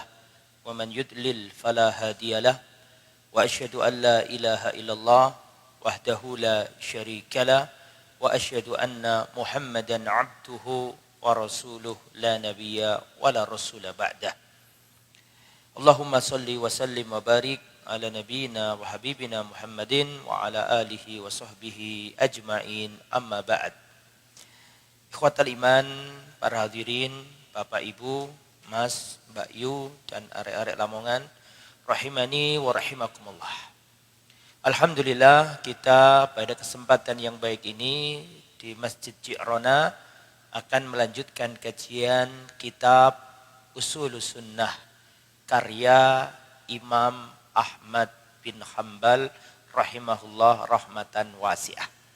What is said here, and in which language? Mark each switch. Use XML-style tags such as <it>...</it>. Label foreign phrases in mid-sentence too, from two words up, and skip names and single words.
<ar>ومن يضلل فلا هادي له وأشهد أن لا إله إلا الله وحده لا شريك له وأشهد أن محمدا عبده ورسوله لا نبي ولا رسول بعده اللهم صل وسلم وبارك على نبينا وحبيبنا محمد وعلى آله وصحبه أجمعين أما بعد. إخوة الإيمان,</ar> <id>para hadirin, Bapak Ibu, Mas, Mbak Yu dan arek-arek Lamongan,</id> <ar>رحمني ورحمكم الله.</ar> <id>Alhamdulillah, kita pada kesempatan yang baik ini di Masjid Ji'rona akan melanjutkan kajian kitab Ushulus Sunnah karya Imam Ahmad bin Hanbal</id> <ar>رحمه الله رحمة واسعة.</ar>